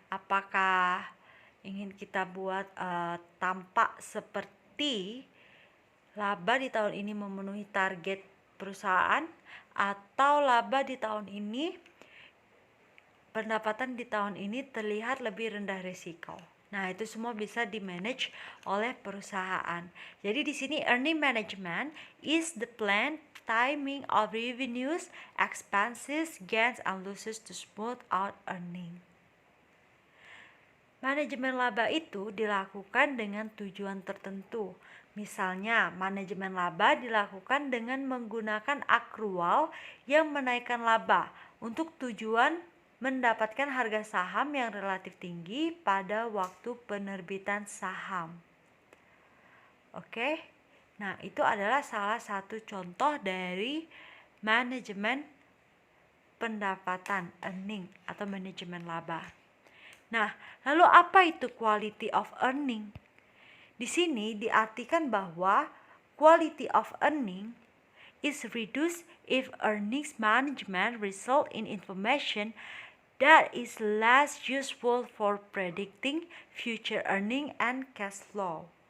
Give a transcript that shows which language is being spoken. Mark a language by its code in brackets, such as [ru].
[id] Apakah ingin kita buat tampak seperti laba di tahun ini memenuhi target perusahaan, atau laba di tahun ini, pendapatan di tahun ini terlihat lebih rendah risiko. Nah, itu semua bisa di-manage oleh perusahaan. Jadi di sini [en] earning management is the plan timing of revenues, expenses, gains and losses to smooth out earning. [id] Manajemen laba itu dilakukan dengan tujuan tertentu. Misalnya, manajemen laba dilakukan dengan menggunakan akrual yang menaikkan laba untuk tujuan mendapatkan harga saham yang relatif tinggi pada waktu penerbitan saham. Oke, nah itu adalah salah satu contoh dari manajemen pendapatan, earning atau manajemen laba. Nah, lalu apa itu quality of earning? Di sini diartikan bahwa [en] quality of earning is reduced if earnings management result in information that is less useful for predicting future earning and cash flow.